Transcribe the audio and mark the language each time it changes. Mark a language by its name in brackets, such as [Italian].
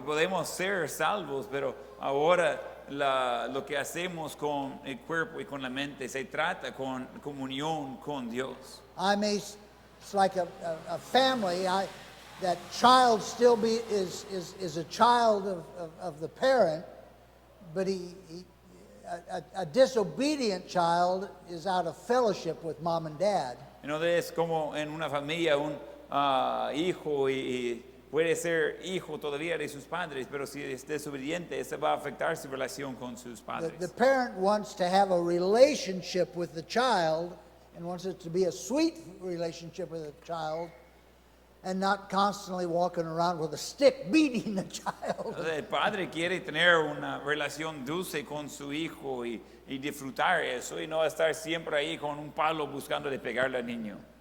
[Spanish] Y podemos ser salvos, pero ahora lo que hacemos con el cuerpo y con la mente se trata con comunión con Dios. [English] It's like a family. That child still is a child of the parent, but a disobedient child is out of fellowship with mom and dad. [Spanish] Entonces es como en una familia un hijo y puede ser hijo todavía de sus padres, pero si es desobediente, eso va a afectar su relación con sus padres. [English] The parent wants to have a relationship with the child and wants it to be a sweet relationship with the child and not constantly walking around with a stick beating the child. [Spanish] Entonces, el padre quiere tener una relación dulce con su hijo y disfrutar eso y no estar siempre ahí con un palo buscando de pegarle al niño.